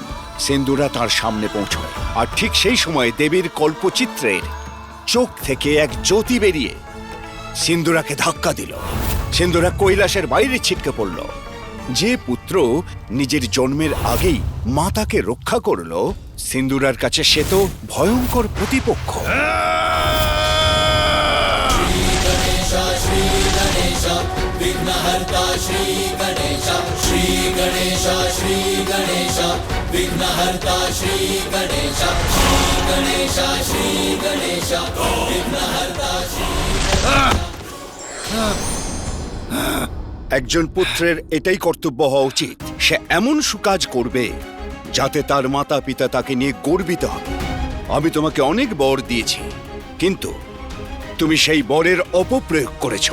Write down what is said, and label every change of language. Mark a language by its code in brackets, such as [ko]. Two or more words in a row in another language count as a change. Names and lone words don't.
[bn] সিন্দুরা তার সামনে পৌঁছয়, আর ঠিক সেই সময় দেবীর কল্পচিত্রের চোখ থেকে এক জ্যোতি বেরিয়ে সিন্দুরাকে ধাক্কা দিল। সিন্দুরা কৈলাসের বাইরে ছিটকে পড়ল। যে পুত্র নিজের জন্মের আগেই মাতাকে রক্ষা করল, সিন্দুরার কাছে সে তো ভয়ঙ্কর প্রতিপক্ষ। [hi] विघ्नहर्ता श्री गणेश श्री गणेश श्री गणेश विघ्नहर्ता श्री गणेश श्री गणेश श्री गणेश विघ्नहर्ता श्री। [bn] একজন পুত্রের এটাই কর্তব্য হওয়া উচিত, সে এমন সুকাজ করবে যাতে তার মাতা পিতা তাকে নিয়ে গর্বিত হবে। আমি তোমাকে অনেক বর দিয়েছি, কিন্তু তুমি সেই বরের অপপ্রয়োগ করেছ।